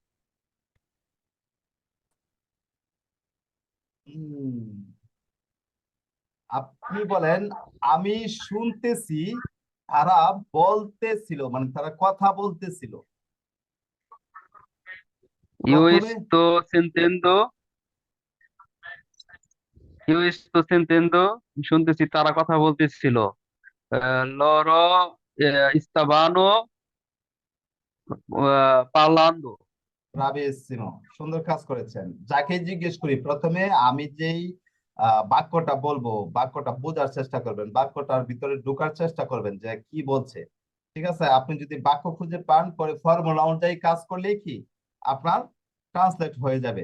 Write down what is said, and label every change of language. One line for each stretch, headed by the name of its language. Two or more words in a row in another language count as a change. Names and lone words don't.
Bangla: আপনি বলেন, আমি শুনতেছি তারা বলতেছিল, মানে তারা কথা বলতেছিল।
Spanish: Yo
Bangla: প্রথমে
Spanish: estoy sintiendo, yo estoy sintiendo,
Bangla: শুনতেছি তারা কথা বলতেছিল।
Italian: Loro stavano parlando.
Bangla: রাবিসিমো, সুন্দর কাজ করেছেন। যাকে জিজ্ঞেস করি প্রথমে, আমি যেই বাক্যটা বলবো, বাক্যটা বোঝার চেষ্টা করবেন, বাক্যটার ভিতরে ঢোকার চেষ্টা করবেন যে কি বলছে। ঠিক আছে, আপনি যদি বাক্য খুঁজে পান, পরে ফর্মুলা অনুযায়ী কাজ করলেই কি আপনার ট্রান্সলেট হয়ে যাবে।